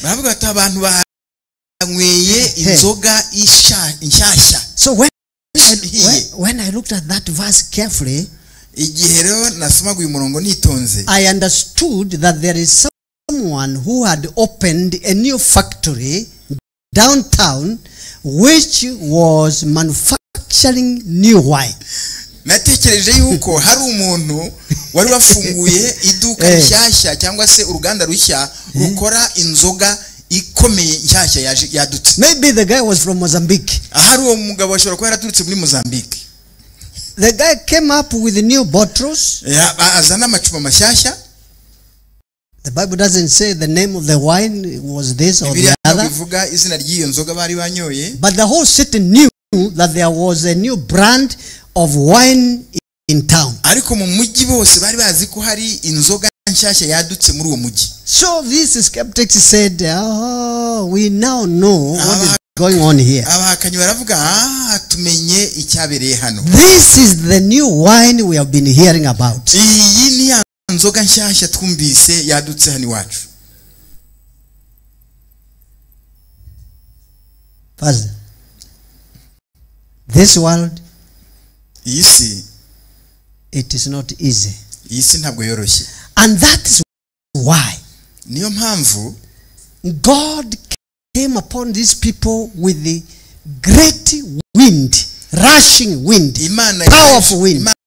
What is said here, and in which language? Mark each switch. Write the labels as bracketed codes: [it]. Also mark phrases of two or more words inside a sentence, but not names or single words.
[en] So when I looked at that verse carefully, I understood that there is someone who had opened a new factory downtown which was manufacturing new wine. [rw] Natekereje yuko hari umuntu wari wafunguye iduka rishyashya cyangwa se uruganda rushya rukora inzoga ikomeye nshyashya yadutse. [en] Maybe the guy was from Mozambique. [rw] Hari uwo mugabo ashobora kuba yaraturutse muri Mozambique. [en] The guy came up with new bottles. [rw] Azana amacupa mashyashya. [en] The Bible doesn't say the name of the wine was this or the other. [rw] Bivuga izina ry'iyo nzoga bari banyoye. [en] But the whole city knew that there was a new brand of wine in town. [rw] Ariko mu mujyi bose bari bazi ko hari inzoga nshyashya yadutse muri uwo mujyi. [en] So these skeptics said, oh, we now know what is going on here. [rw] Abahakanyi baravuga tumenye icyabereye hano. [en] This is the new wine we have been hearing about. [rw] Iyi ni nzoga nshyashya twumvise yadutse hano iwacu. [en] Pastor, this world, it is not easy. And that is why God came upon these people with the great wind, rushing wind, powerful wind.